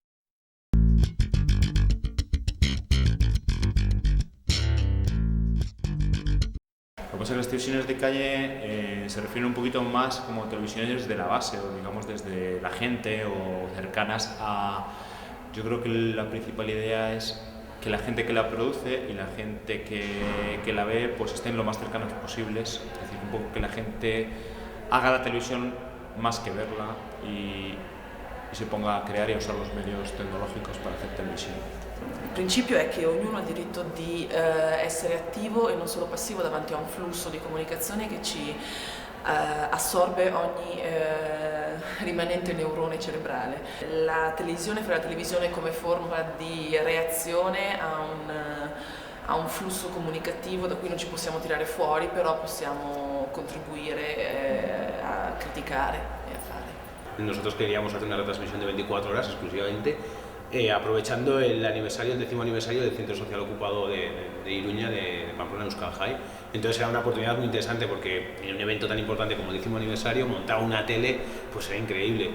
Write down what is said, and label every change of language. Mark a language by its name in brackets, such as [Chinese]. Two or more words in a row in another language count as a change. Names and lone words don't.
[Spanish] Pues las televisiones de calle se refieren un poquito más como televisiones de la base, o digamos desde la gente o cercanas a... Yo creo que la principal idea es que la gente que la produce y la gente que la ve pues estén lo más cercanos posibles, es decir, un poco que la gente haga la televisión más que verla y se ponga a [Italian] creare e usare [Spanish] los medios tecnológicos para hacer televisione. [Italian] Il principio è che ognuno ha il diritto di essere attivo e non solo passivo davanti a un flusso di comunicazione che ci assorbe ogni rimanente neurone cerebrale. La televisione fa la televisione come forma di reazione a un flusso comunicativo da cui non ci possiamo tirare fuori, però possiamo contribuire a criticare e a fare. [Spanish] Nosotros queríamos hacer una retransmisión de 24 horas exclusivamente, aprovechando el aniversario, el 10º aniversario del Centro Social Ocupado de Iruña, de Pamplona, Euskal Jai. Entonces era una oportunidad muy interesante porque en un evento tan importante como el 10º aniversario, montar una tele pues era increíble.